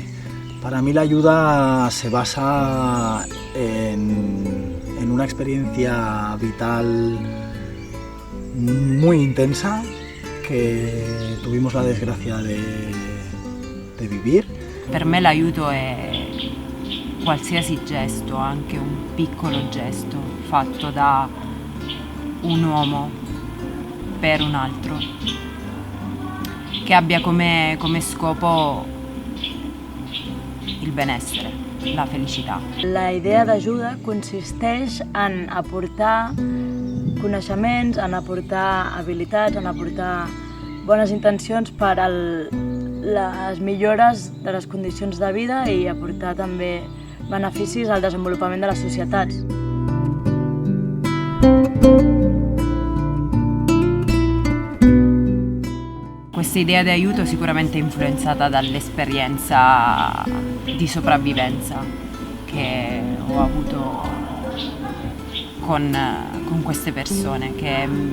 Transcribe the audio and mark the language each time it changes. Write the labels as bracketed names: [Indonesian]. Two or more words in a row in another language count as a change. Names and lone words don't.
[Spanish] Para mí la ayuda se basa en una experiencia vital muy intensa que tuvimos la desgracia de vivir. [Italian] Per me l'aiuto è qualsiasi gesto, anche un piccolo gesto fatto da un uomo per un altro, che abbia come scopo il benessere, la felicità. [Catalan] La idea d'ajuda consisteix en aportar coneixements, en aportar habilitats, en aportar bones intencions per a les millores de les condicions de vida i aportar també beneficis al desenvolupament de les societats. [Italian] Questa idea di aiuto sicuramente è influenzata dall'esperienza di sopravvivenza che ho avuto con queste persone, che